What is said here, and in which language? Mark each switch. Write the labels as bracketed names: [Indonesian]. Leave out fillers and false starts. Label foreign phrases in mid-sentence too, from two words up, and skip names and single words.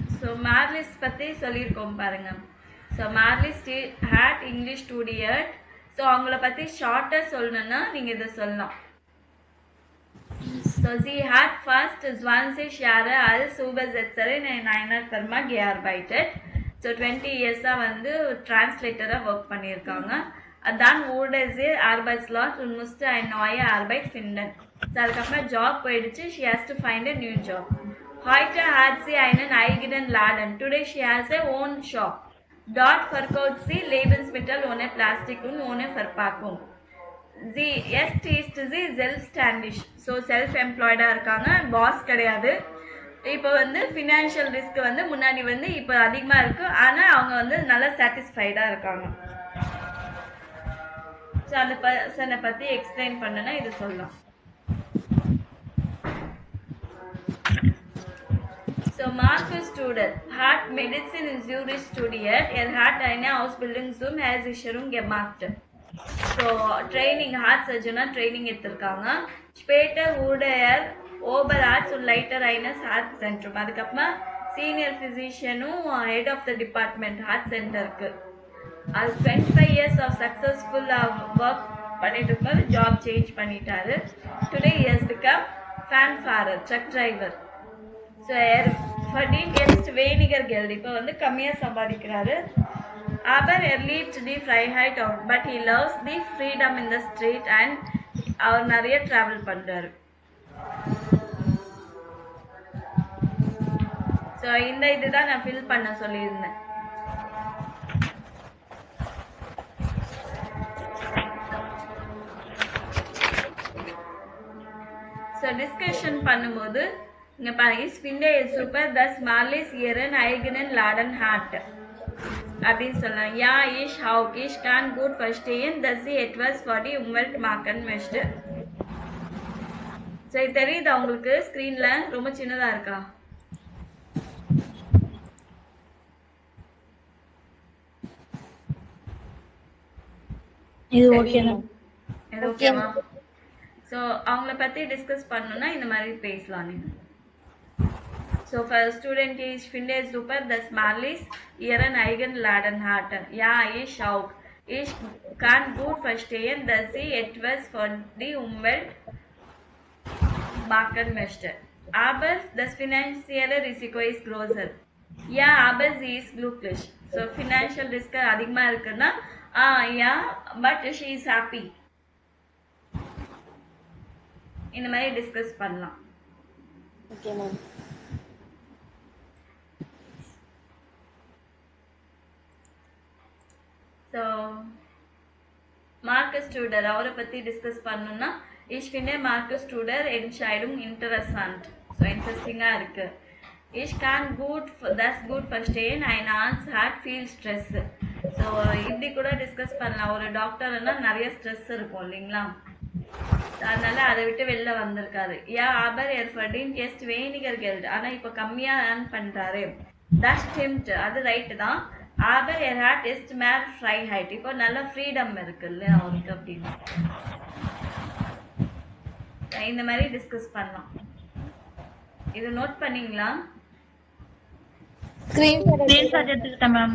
[Tamil] மார்லிஸ் பத்தி சொல்லியிருக்கோம் பாருங்க. ஸோ மார்லிஸ் [German] hat Englisch studiert. [Tamil] ஸோ அவங்கள பத்தி ஷார்ட்டா சொல்லணும்னா நீங்க இதை சொல்லலாம். [German] So sie hat fast 20 Jahre als Übersetzerin in einer Firma gearbeitet. [English] So 20 years [Tamil] வந்து டிரான்ஸ்லேட்டரா ஒர்க் பண்ணியிருக்காங்க. [German] Dann wurde sie arbeitslos und musste eine neue Arbeit finden. [Tamil] So அதுக்கப்புறம் ஜாப் போயிடுச்சு. [English] She has to find a new job. [German] Heute hat sie einen eigenen Laden. [English] Today she has a own shop. [German] Dort verkauft sie Lebensmittel ohne Plastik und ohne Verpackung. Jetzt ist sie selbstständig. [Tamil] ஸோ [English] self-employed [Tamil] இருக்காங்க, பாஸ் கிடையாது. இப்போ வந்து [English] financial risk [Tamil] வந்து முன்னாடி வந்து இப்போ அதிகமாக இருக்கு, ஆனால் அவங்க வந்து நல்லா சாட்டிஸ்ஃபைடாக இருக்காங்க. ஸோ அந்த பர்சனை பற்றி எக்ஸ்பிளைன் பண்ணனா இது சொல்லலாம். [German] So Markus Studer hat Medizin in Zürich studiert. Hat eine Ausbildung zum Versicherung gemacht. [English] So training Heart Surgeon training எடுத்திருக்காங்க. [German] Später wurde Oberarzt und Leiter eines Heart Zentrum. [English] அதுக்கப்புறமா senior physician head of the department heart center. [Tamil] அது 25 [English] years of successful [Tamil] ஒர்க் பண்ணிட்டு இருக்காரு. [English] job change [Tamil] பண்ணிட்டாரு. [English] டுடே he has become fanfare truck driver. [German] So verdient jetzt weniger Geld. [Tamil] இப்போ வந்து கம்மியா சம்பாதிக்கிறாரு. [German] Aber liebt die Freiheit auch, [English] but he loves the freedom in the street and [Tamil] அவர் நிறைய டிராவல் பண்றாரு. ஸோ இந்த இதுதான் நான் ஃபில் பண்ண சொல்லியிருந்தேன். ஸோ டிஸ்கஷன் பண்ணும்போது இங்க பாருங்க, [German] ich finde es super, dass Marlies ihren eigenen Laden hat [Tamil] அப்படின்னு சொல்லலாம். [German] Ja, ich kann gut verstehen, dass sie etwas für die Umwelt machen möchte. [Tamil] சரி, தெரியுதா உங்களுக்கு? ஸ்கிரீன்ல ரொம்ப சின்னதா இருக்கா? இது ஓகேனா? இது ஓகேவா? ஸோ அவங்கள பத்தி டிஸ்கஸ் பண்ணணும்னா இந்த மாதிரி பேசலாம் நீங்க. [English] So for student [German] ich finde es super, dass Marlies ihren eigenen Laden hat. Ja, ich auch. Ich kann gut verstehen, dass sie etwas für die Umwelt machen möchte. Aber das finanzielle Risiko ist größer. Ja, aber sie ist glücklich. [English] So financial risk [Tamil] அதிகமா இருக்குன்னா [English] yeah, but she is happy. [Tamil] இந்த மாதிரி டிஸ்கஸ் பண்ணலாம். [English] okay ma'am. [Tamil] ஸோ மார்க்கஸ் ஸ்டூடர் அவரை பற்றி டிஸ்கஸ் பண்ணணும்னா [German] ich finde Markus Studer Entscheidung interessant. [Tamil] ஸோ இன்ட்ரெஸ்டிங்காக இருக்கு. [German] Ich kann das gut verstehen, ein Arzt hat viel Stress. [Tamil] ஸோ இப்படி கூட டிஸ்கஸ் பண்ணலாம். ஒரு டாக்டர்னா நிறைய ஸ்ட்ரெஸ் இருக்கும் இல்லைங்களா, அதனால அதை விட்டு வெளில வந்திருக்காரு. [German] aber verdient jetzt weniger Geld. [Tamil] ஆனால் இப்போ கம்மியாக ஏர்ன் பண்ணுறாரு. [German] das stimmt, [Tamil] அது ரைட்டு தான். [German] aber hat jetzt mehr Freiheit. [Tamil] இப்போ நல்ல ஃப்ரீடம் இருக்கு இல்லையா அவருக்கு அப்படின்னு இந்த மாதிரி டிஸ்கஸ் பண்ணலாம். இது நோட் பண்ணீங்களா? ஸ்கிரீன்ஷாட் எடுத்துக்கிட்டேன் மேம்.